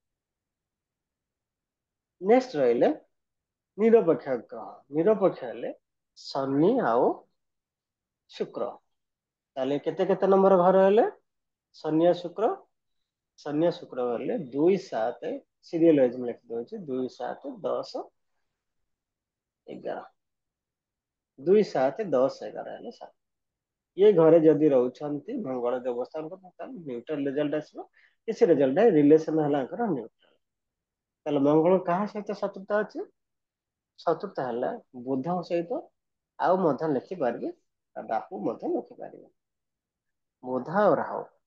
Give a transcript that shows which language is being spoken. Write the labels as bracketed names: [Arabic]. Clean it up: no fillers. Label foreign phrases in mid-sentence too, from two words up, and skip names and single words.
[Odia] ନେକ୍ସଟ ରହିଲେ ନିରପେକ୍ଷ ଗ୍ରହ ନିରପେକ୍ଷ ହେଲେ ଶନି ଆଉ ଶୁକ୍ର ତାହେଲେ କେତେ କେତେ ନମ୍ବର ଘର ହେଲେ ଶନି ଆଉ ଶୁକ୍ର ହେଲେ 2 7 ସିରିଏଲ ୱାଇଜ ମୁଁ ଲେଖି ଦଉଛି 2 7 10 11 2 7 10 11 ହେଲେ 7 ଏ ଘରେ ଯଦି ରହୁଛନ୍ତି ମଙ୍ଗଳ ଦେବସ୍ଥାନ ତାହେଲେ ନ୍ୟୁଟ୍ରାଲ ରେଜଲ୍ଟ ଆସିବ କିଛି ରେଜଲ୍ଟ ରିଲେସନ ହେଲା ନ୍ୟୁଟ୍ରାଲ ତାହେଲେ ମଙ୍ଗଳ କାହା ସହିତ ଶତ୍ରୁତା ଅଛି ଶତ୍ରୁତା ହେଲା ବୁଧଙ୍କ ସହିତ ଆଉ ମଧ୍ୟ ଲେଖିପାରିବେ ରାହୁ ମଧ୍ୟ ଲେଖିପାରିବେ ବୁଧ ଆଉ ରାହୁ